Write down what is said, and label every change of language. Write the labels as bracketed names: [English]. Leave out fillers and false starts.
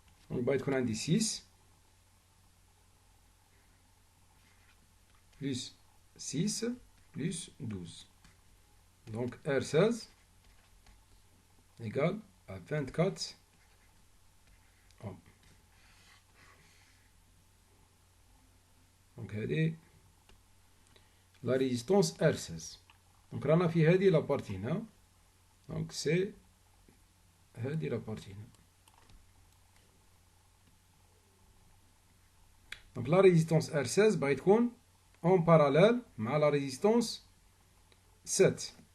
[French] Donc va être [Arabic] عندي [French] 6 plus 6 plus 12. Donc R16 égale à 24 ohms. Donc [Arabic] هذه [French] la résistance R16. [Arabic] Donc رانا في هذه [French] la partie [Arabic] هنا. [French] Donc c'est [Arabic] هذه [French] la partie [Arabic] هنا. [French] Donc la résistance R16 [Arabic] باغي تكون [French] en parallèle [Arabic] مع [French] la résistance 7.